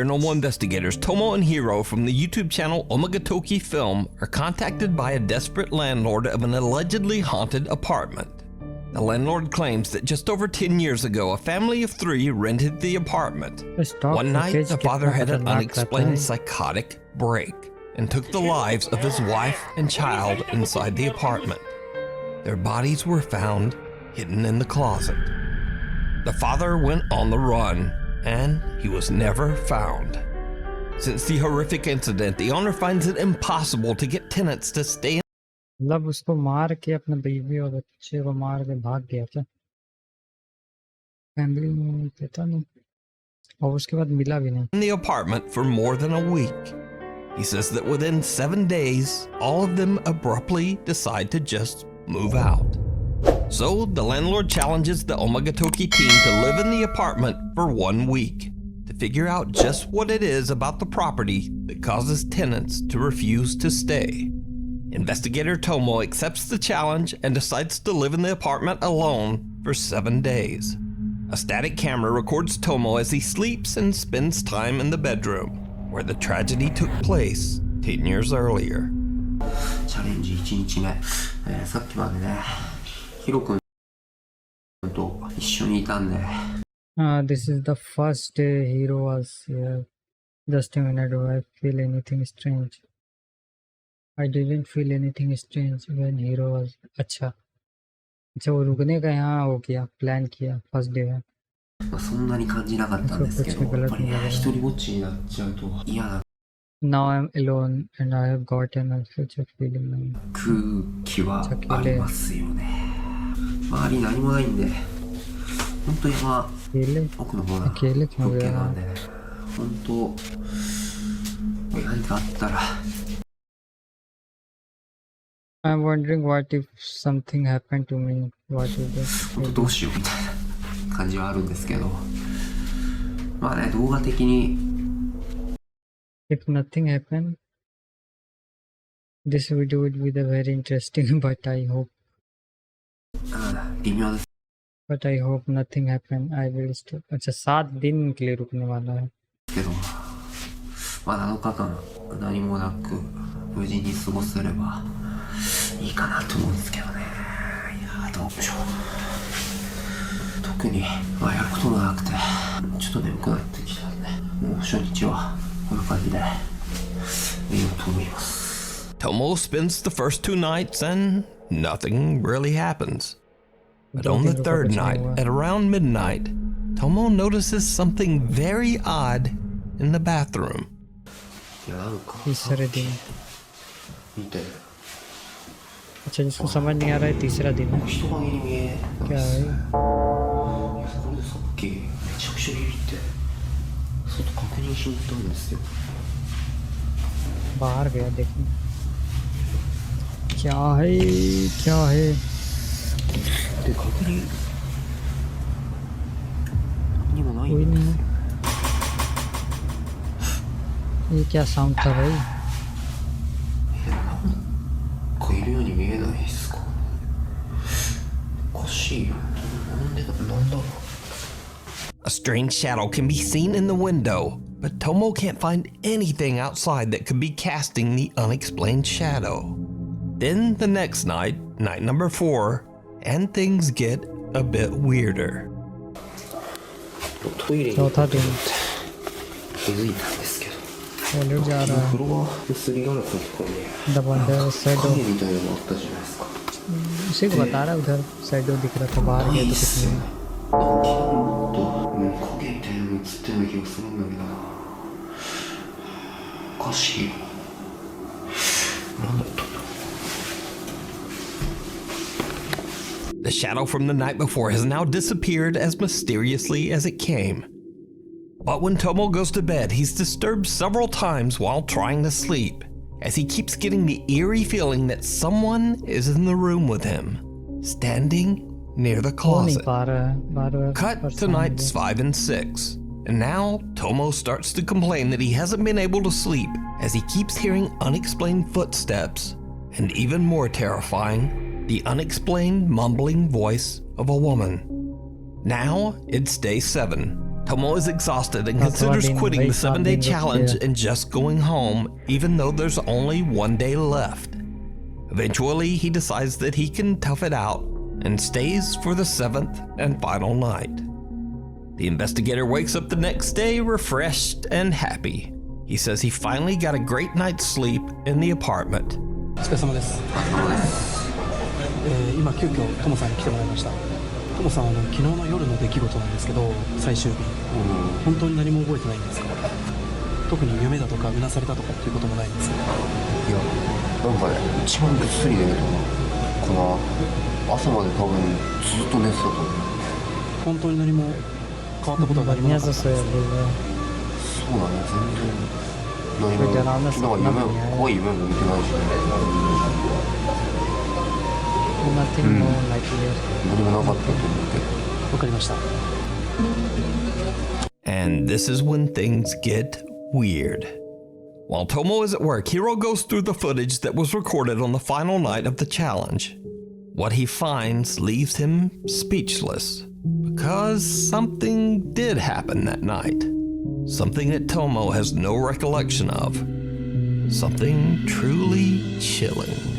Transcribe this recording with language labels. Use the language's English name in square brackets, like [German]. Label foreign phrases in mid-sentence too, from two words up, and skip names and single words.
[English] paranormal investigators Tomo and Hiro from the YouTube channel Omagatoki Film are contacted by a desperate landlord of an allegedly haunted apartment. The landlord claims that just over 10 years ago, a family of 3 rented the apartment. Stop One night, footage, the father had an [Hindi] कितना खतरनाक [English] unexplained [Hindi] रहता है। [English] psychotic break and took the lives of his wife and child inside the apartment. Their bodies were found hidden in the closet. The father went on the run, and he was never found. Since the horrific incident, the owner finds it impossible to get tenants to stay in [Hindi] मतलब उसको मार के अपने बीवी और बच्चे को मार के भाग गया क्या? फैमिली में पता नहीं, और उसके बाद मिला भी नहीं। [English] the apartment for more than a week. He says that within 7 days, all of them abruptly decide to just move out. So the landlord challenges the Omagatoki team to live in the apartment for 1 week to figure out just what it is about the property that causes tenants to refuse to stay. Investigator Tomo accepts the challenge and decides to live in the apartment alone for 7 days. A static camera records Tomo as he sleeps and spends time in the bedroom where the tragedy took place 10 years earlier. [Japanese] チャレンジ1日目、さっきまでね、ヒロ君と一緒にいたんで。 [English] This is the first day Hero was here. Just a minute, do I feel anything strange? I didn't feel anything strange when Hero was. [Hindi] अच्छा वो रुकने का यहाँ हो गया, प्लान किया [English] first day [Hindi] में. [Japanese] そんなに感じなかったんですけど、やっぱりね、一人ぼっちになっちゃうと嫌な [English] Now I'm alone and I have gotten a such a feeling now. [Japanese] 空気はありますよね。周り何もないんで、本当山 [Hindi] अकेले [Japanese] 奥の方な [Hindi] अकेले क्यों [Japanese] 風景 [Hindi] गया? [Japanese] なんでね、本当何かあったら [English] I'm wondering what if something happened to me. What is this? 本当どうしようみたいな感じはあるんですけど、まあね、動画的に If nothing happened, this video would be the very interesting. But I hope [Japanese] 微妙です [English] But I hope nothing happened. I will stay. [Hindi] अच्छा 7 दिन के लिए रुकने वाला है. [Japanese] けど、まあ7日間何もなく無事に過ごせればいいかなと思うんですけどね。いやどうでしょう。特にまあやることもなくてちょっと眠くなってきたんで、もう初日はこんな感じで寝ようと思います。 [English] Tomo spends the first 2 nights and nothing really happens. But on the 3rd night, at around midnight, Tomo notices something very odd in the bathroom. [Japanese] いやなんか [Hindi] तीसरे दिन. [Japanese] 見て [Hindi] अच्छा जिसको समझ नहीं आ रहा है तीसरा दिन है [Japanese] 人影に見えない [Hindi] क्या [Japanese] です [Hindi] है [Japanese] いやそれでさっきめちゃくちゃビビって外確認しに行ったんですよ [Hindi] बाहर गया देखने क्या है क्या है [Japanese] で確認何もない [Hindi] कोई [Japanese] んで [Hindi] नहीं [Japanese] すよ [Hindi] ये क्या साउंड था भाई [Japanese] なんかいるように見えないですかおかしいよなんでなんだろう [English] A strange shadow can be seen in the window, but Tomo can't find anything outside that could be casting the unexplained shadow. Then the next night, night number 4, and things get a bit weirder. [Japanese] トイレに [Hindi] चौथा दिन [Japanese] 気づいたんですけど [Hindi] टॉयलेट जा रहा [Japanese] フ [Hindi] है [Japanese] ロアのすりガラスのところに द बंदर सैडो 影みたいなのがあったじゃないですか [Hindi] उसी को बता रहा है उधर सैडो दिख रहा था बाहर गया तो कुछ नहीं [Japanese] なんかもっと影みたいなの映ってるような気がするんだけどなおかしいよなんだったんだ [English] The shadow from the night before has now disappeared as mysteriously as it came. But when Tomo goes to bed, he's disturbed several times while trying to sleep, as he keeps getting the eerie feeling that someone is in the room with him, standing near the [Hindi] हो नहीं [English] closet. [Hindi] पा रहा है बार-बार [English] Cut to [Hindi] परेशान हो [English] nights [Hindi] गया। [English] 5 and 6, and now Tomo starts to complain that he hasn't been able to sleep as he keeps hearing unexplained footsteps, and even more terrifying, the unexplained mumbling voice of a woman. Now it's day 7. Tomo is exhausted and considers quitting the 7-day challenge and just going home, even though there's only 1 day left. Eventually, he decides that he can tough it out and stays for the 7th and final night. The investigator wakes up the next day refreshed and happy. He says he finally got a great night's sleep in the apartment. [Japanese] お疲れ様です。今急遽トモさんに来てもらいました。トモさんは昨日の夜の出来事なんですけど、最終日、本当に何も覚えてないんですか？特に夢だとかうなされたとかっていうこともないんですか？いやなんかね一番ぐっすり寝るとこの朝まで多分ずっと寝てたと思う本当に何も変わったことは何もなか [Hindi] बढ़िया [Japanese] った [Hindi] से [Japanese] んです [Hindi] सोया बोल रहा है [Japanese] そうだね全然何もベテランですなんか夢怖い夢も見てないしね [English] nothing more like here [Japanese] 何もなかったと思うけどわかりました。 [English] And this is when things get weird. While Tomo is at work, Hiro goes through the footage that was recorded on the final night of the challenge. What he finds leaves him speechless, because something did happen that night. Something that Tomo has no recollection of. Something truly chilling.